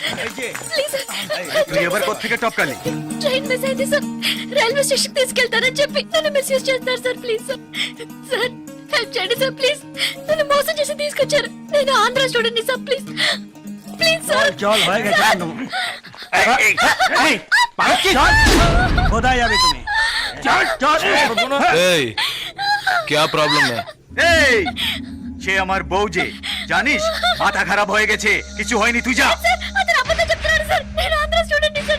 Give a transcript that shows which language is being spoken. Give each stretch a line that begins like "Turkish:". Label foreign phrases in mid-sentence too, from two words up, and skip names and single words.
Telugu: ప్లీజ్
Bangla: তুই এবার কোথেকে টপকালি
Telugu: ట్రైన్ మిస్ అయింది సార్
English: railway station
Telugu: తీసుకెళ్తారని చెప్పి నన్ను మిస్యూజ్ చేస్తారు సార్ ప్లీజ్ సార్ సార్ హెల్ప్ చేయండి సార్ ప్లీజ్ నన్ను మోసం చేసి తీసుకొచ్చారు నేను ఆంధ్ర స్టూడెంట్ సార్ ప్లీజ్ ప్లీజ్ సార్
Bangla: চল হয়ে গেছে কোথায় যাবে তুমি চল চল
Hindi: এই क्या प्रॉब्लम है
Bangla: এই সে আমার বউ যে জানিস মাথা খারাপ হয়ে গেছে কিছু হয়নি তুই যা
Telugu: సార్ అతను అబద్ధం చెప్తున్నాడు సార్ నేను ఆంధ్ర స్టూడెంట్ సార్